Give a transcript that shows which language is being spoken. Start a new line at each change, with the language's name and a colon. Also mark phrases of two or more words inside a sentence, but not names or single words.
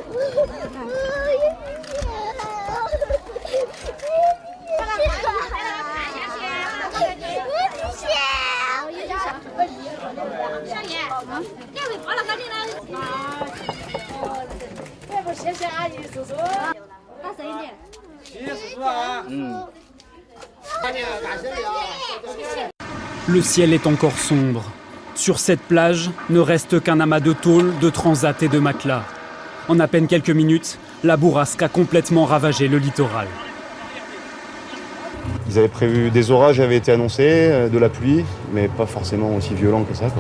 Chinese: 小叶，你还会挂了高点呢？这不谢谢阿姨叔叔。大声一点。谢谢叔叔啊。
French: Le ciel est encore sombre. Sur cette plage ne reste qu'un amas de tôles, de transats et de matelas. En à peine quelques minutes, la bourrasque a complètement ravagé le littoral. Ils avaient prévu des orages, avaient été annoncés, de la pluie, mais pas forcément aussi violent que ça, quoi.